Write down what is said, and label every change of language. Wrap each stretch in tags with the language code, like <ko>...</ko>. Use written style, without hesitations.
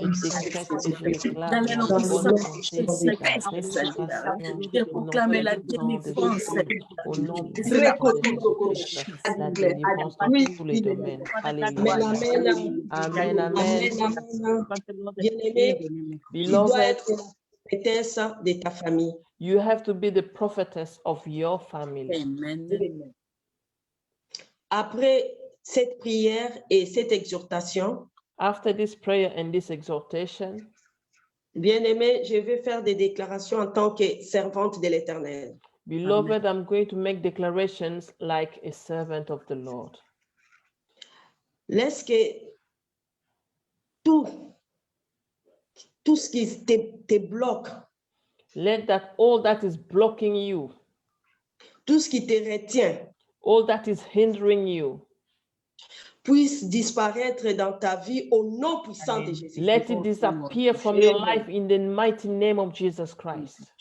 <fr>je décrète et je déclare la bonne santé, la restauration, Je proclame la délivrance. au nom de Jésus-Christ, la délivrance dans tous les domaines. Alléluia. Amen, amen. Bien-aimé, tu dois être la prophétesse de ta famille.</fr> <en>You have to be the prophetess of your family. Amen.</en> <fr>Après cette prière et cette exhortation,</fr> <en>After this prayer and this exhortation,</en> <fr>bien-aimé, je vais faire des déclarations en tant que servante de l'Éternel.</fr> <en>beloved, I'm going to make declarations like a servant of the Lord.</en> <fr>Laisse que tout ce qui te bloque,</fr> <en>Let that all that is blocking you,</en> <fr>tout ce qui te retient,</fr> <en>all that is hindering you,</en> <fr>puisse disparaître dans ta vie au nom puissant de Jésus.</fr> <en>let it disappear from your life in the mighty name of Jesus Christ.</en>